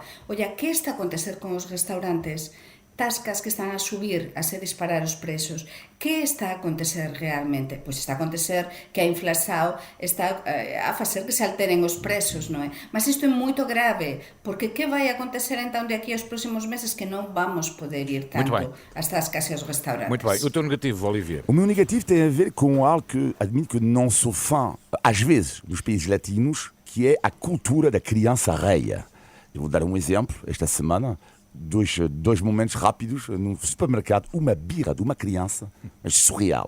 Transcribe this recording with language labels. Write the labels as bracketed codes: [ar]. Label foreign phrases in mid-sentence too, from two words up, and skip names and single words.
[gl] Olla, que está a acontecer con os restaurantes? Tascas que están a subir, a se disparar os preços. Que está a acontecer realmente? Pois está a acontecer que a inflación está a facer que se alteren os preços, non é? Mas isto é moito grave, porque que vai acontecer então de aquí aos próximos meses que non vamos poder ir tanto ás tascas e aos restaurantes? [pt] Muito bem. O teu negativo, Olivier? O meu negativo tem a ver com algo que admito que não sou fã, às vezes, dos países latinos, que é a cultura da criança reia. Eu vou dar um exemplo. Esta semana, dois momentos rápidos num supermercado, uma birra de uma criança, mas surreal.